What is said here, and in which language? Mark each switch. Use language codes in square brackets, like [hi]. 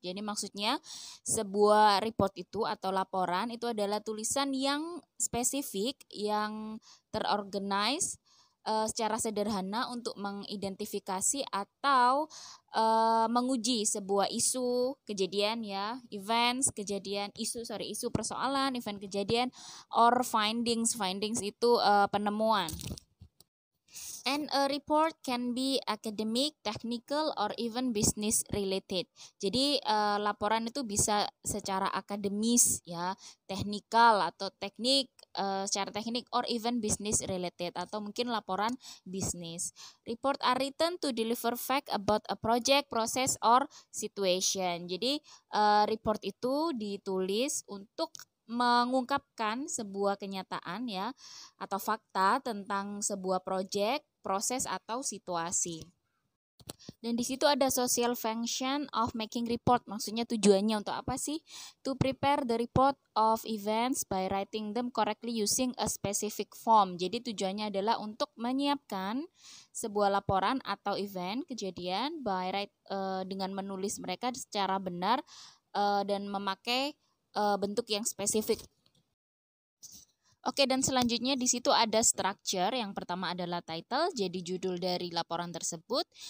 [id] Jadi maksudnya sebuah report itu atau laporan itu adalah tulisan yang spesifik, yang terorganize secara sederhana untuk mengidentifikasi atau menguji sebuah isu, kejadian ya, events, kejadian, isu persoalan, event kejadian, [en] or findings [id] itu penemuan. [en] And a report can be academic, technical, or even business related. [id] Jadi laporan itu bisa secara akademis ya, teknikal atau secara teknik, [en] or even business related [id] atau mungkin laporan bisnis. [en] Report are written to deliver fact about a project, process, or situation. [id] Jadi report itu ditulis untuk mengungkapkan sebuah kenyataan ya atau fakta tentang sebuah proyek, proses atau situasi. Dan di situ ada [en] social function of making report. [id] Maksudnya tujuannya untuk apa sih? [en] To prepare the report of events by writing them correctly using a specific form. [id] Jadi tujuannya adalah untuk menyiapkan sebuah laporan atau event kejadian dengan menulis mereka secara benar dan memakai bentuk yang spesifik. Oke, dan selanjutnya di situ ada structure. Yang pertama adalah title, jadi judul dari laporan tersebut.